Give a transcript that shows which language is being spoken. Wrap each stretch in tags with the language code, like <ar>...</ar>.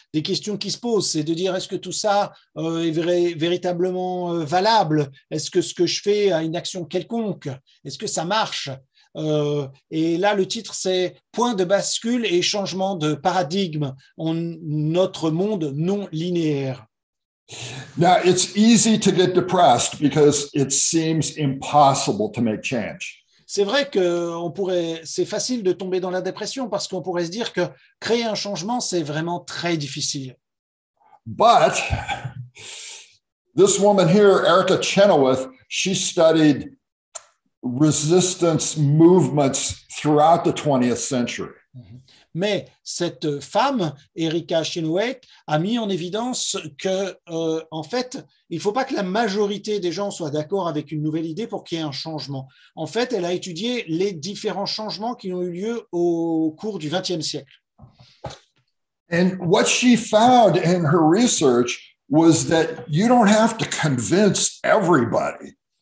<fr>Des questions qui se posent, c'est de dire, est-ce que tout ça est véritablement valable? Est-ce que ce que je fais a une action quelconque? Est-ce que ça marche? Et là, le titre, c'est « Point de bascule et changement de paradigme en notre monde non linéaire ».</fr> <en>Now, it's easy to get depressed because it seems impossible to make change.</en> <fr>C'est vrai que c'est facile de tomber dans la dépression parce qu'on pourrait se dire que créer un changement, c'est vraiment très difficile.</fr> <en>But this woman here, Erica Chenoweth, she studied resistance movements throughout the 20th century.</en> <fr>Mais cette femme, Erika Chenoweth, a mis en évidence que, en fait, il ne faut pas que la majorité des gens soient d'accord avec une nouvelle idée pour qu'il y ait un changement. En fait, elle a étudié les différents changements qui ont eu lieu au cours du XXe siècle.</fr> <en>And what she found in her research was that you don't have to convince everybody.</en>